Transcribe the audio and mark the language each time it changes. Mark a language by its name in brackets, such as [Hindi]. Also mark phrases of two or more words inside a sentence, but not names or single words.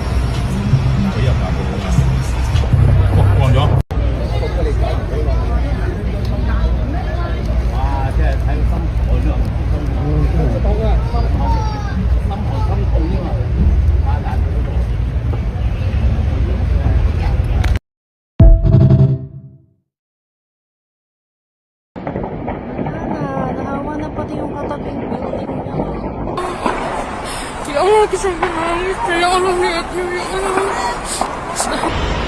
[Cantonese] 幾日㗎？過咗。哇！即係睇個心寒啊！心痛啊！心痛啊嘛！啊！但係嗰度。 [Filipino] Nahawa na pati yung katabing building niya. Kaya nga, kasi nangis. Kaya nga, nangis.